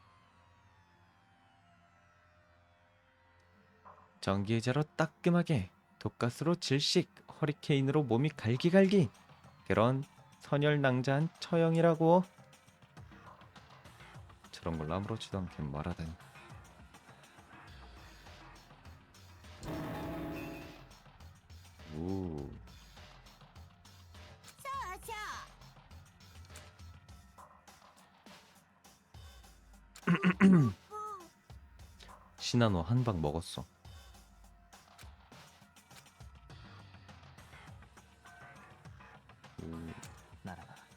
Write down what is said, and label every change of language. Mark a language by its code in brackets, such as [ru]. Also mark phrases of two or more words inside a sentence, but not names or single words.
[ko] 전기의자로 따끔하게 독가스로 질식, 허리케인으로 몸이 갈기갈기. 그런 선열낭자한 처형이라고. 저런 걸 아무렇지도 않게 말하다니. 오. [ja] そうそう [ko] 시나노 한 방 먹었어. 오. [ja] ならば